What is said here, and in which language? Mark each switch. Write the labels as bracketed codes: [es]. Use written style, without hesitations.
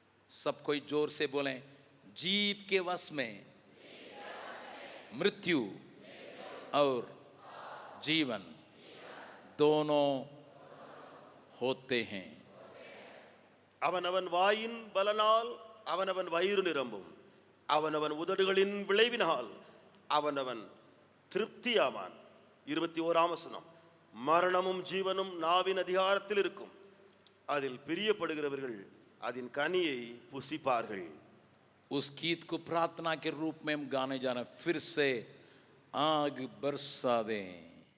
[hi] सब कोई जोर से बोलें, जीव के वश में मृत्यु और जीवन दोनों होते हैं। [ta] அவனவன் வாயின் பலனால் அவனவன் வயிறு நிரம்பும், அவனவன் உதடுகளின் விளைவினால் அவனவன் திருப்தியாவான். 21ஆம் வசனம். மரணமும் ஜீவனும் நாவின் அதிகாரத்தில் இருக்கும், அதில் பிரியப்படுகிறவர்கள் அதன் கனியை புசிப்பார்கள். [hi] उस गीत को प्रार्थना के रूप में हम गाने जा रहे हैं, फिर से आग बरसा दें।